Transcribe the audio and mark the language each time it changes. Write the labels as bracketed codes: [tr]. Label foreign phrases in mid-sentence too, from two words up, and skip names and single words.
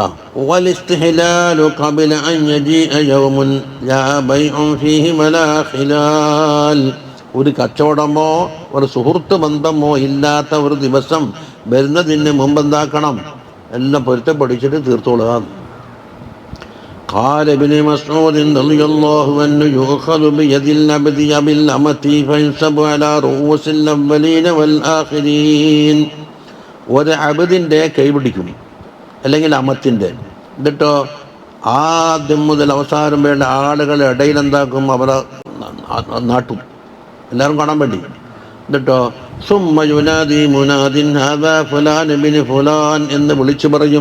[ar] والاستحلال قبل أن يجيء يوم لا بيع فيه ولا خلال. [ml] ഒരു കച്ചവടമോ ഒരു സുഹൃത്ത് ബന്ധമോ ഇല്ലാത്ത ഒരു ദിവസം വരുന്നതിന് മുമ്പ് എന്താക്കണം, എല്ലാം പൊരുത്തപ്പെടിച്ചിട്ട് തീർത്തോളുക. [ar] قال ابن مسعود رضي الله عنه يؤخذ بيد العبد بالأمة فينصب على رؤوس الأولين والآخرين. [ml] ഒരു അബദിൻ്റെ കൈ പിടിക്കും, അല്ലെങ്കിൽ അമത്തിൻ്റെ. എന്നിട്ടോ ആദ്യം മുതൽ അവസാനം വേണ്ട ആളുകളുടെ ഇടയിൽ എന്താക്കും, അവരെ നാട്ടും, എല്ലാവരും കാണാൻ വേണ്ടി. എന്നിട്ടോ [ar] ثم ينادي مناد هذا فلان ابن فلان [ml] എന്ന് വിളിച്ചു പറയും.